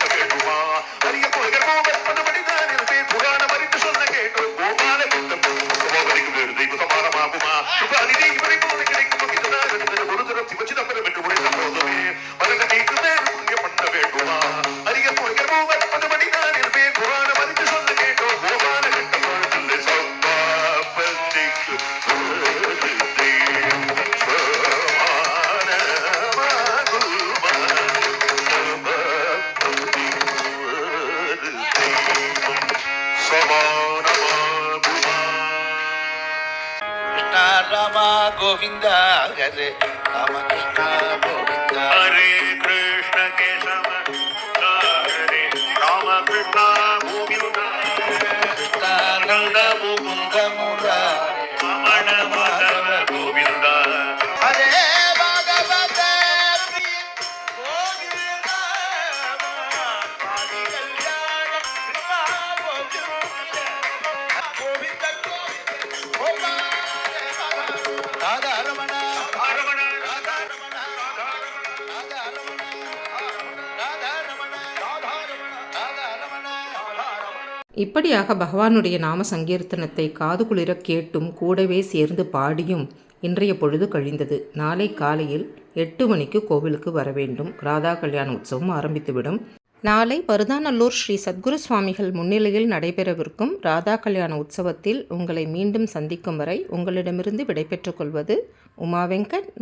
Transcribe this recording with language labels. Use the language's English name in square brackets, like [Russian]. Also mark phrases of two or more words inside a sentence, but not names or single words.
[Tamil] வேண்டுமா அரிய புலையர் மூவன் பதமடைந்தாரில் புராணம் அறிந்து சொல்ல கேட்டோம் கோபால கிருஷ்ணன் சபாபதிக்கு வேறு தெய்வ சமானமாகுமா கிருபாநிதி இவனை போல கிடைக்கும் உதரம் சிவச்சிதம்பரம் என்று குறைத்த போதுமே மரகதிக்கு வேறு புள்ளிய பண்ண வேண்டுமா அரிய புலையர் மூவன் பதமடைந்தாரில் புராணம் அறிந்து சொல்ல கேட்டோம் கோபால கிருஷ்ணன் சபாபதிக்கு வேறு தெய்வ [Sanskrit] कृष्णा रामा गोविंदा हरे राम कृष्णा गोविंदा हरे कृष्ण केशव हरे राम कृष्ण गोविंदा कृष्णानंद मुकुंद मुरारी रमण माधव गोविंदा हरे भागवत गोविंदा कल्याण गोविंद गोविंद राधा रमण रमण राधा रमण राधा रमण राधा रमण राधा रमण [Tamil] இப்படியாக பகவானுடைய நாம சங்கீர்த்தனத்தை காது குளிர கேட்டும் கூடவே சேர்ந்து பாடியும் இன்றைய பொழுது கழிந்தது. நாளை காலையில் 8 மணிக்கு கோவிலுக்கு வர வேண்டும். ராதா கல்யாண உற்சவம் ஆரம்பித்துவிடும். நாளை மருதாநல்லூர் ஸ்ரீ சத்குரு சுவாமிகள் முன்னிலையில் நடைபெறவிருக்கும் ராதா கல்யாண உற்சவத்தில் உங்களை மீண்டும் சந்திக்கும் வரை உங்களிடமிருந்து விடைபெற்றுக் கொள்வது உமா வெங்கட்.